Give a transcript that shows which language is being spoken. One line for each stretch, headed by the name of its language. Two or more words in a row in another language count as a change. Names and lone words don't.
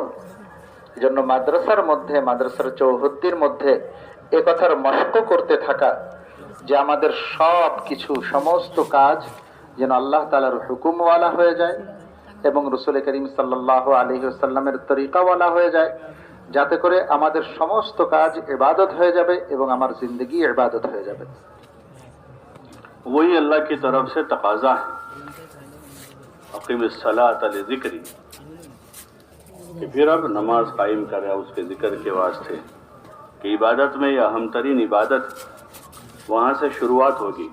Bangla: এজন্য মাদ্রাসার মধ্যে, মাদ্রাসার চৌহদ্দির মধ্যে এ কথার মশক করতে থাকা যে আমাদের সব কিছু সমস্ত কাজ যেন আল্লাহ তাআলার হুকুমওয়ালা হয়ে যায় এবং রাসূল করিম
Arabic: صلى الله عليه وسلم
Bangla: তরিকাওয়ালা হয়ে যায়, যাতে করে আমাদের সমস্ত কাজ ইবাদত হয়ে যাবে এবং আমার জিন্দেগি ইবাদত হয়ে যাবে.
Urdu: وہی اللہ کی طرف سے تقاضا ہے
Arabic: اقیم الصلاۃ لذکری،
Urdu: کہ پھر اب نماز قائم کرے اس کے ذکر کے واسطے، کہ عبادت میں یہ اہم ترین عبادت وہاں سے شروعات ہوگی.